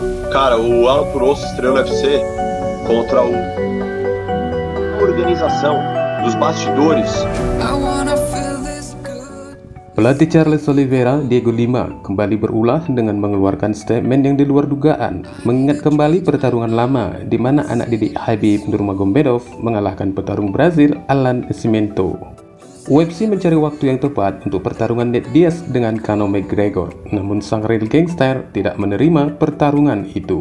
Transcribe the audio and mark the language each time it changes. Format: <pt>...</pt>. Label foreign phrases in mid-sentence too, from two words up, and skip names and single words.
<pt>Cara, o Alan Purosso estreou no UFC contra organização dos bastidores.</pt> <id>Pelatih Charles Oliveira, Diego Lima, kembali berulah dengan mengeluarkan statement yang di luar dugaan, mengingat kembali pertarungan lama di mana anak didik Khabib Nurmagomedov mengalahkan petarung Brazil Alan Nascimento. UFC mencari waktu yang tepat untuk pertarungan Nate Diaz dengan Conor McGregor, namun sang</id> <en>real gangster</en> <id>tidak menerima pertarungan itu.</id>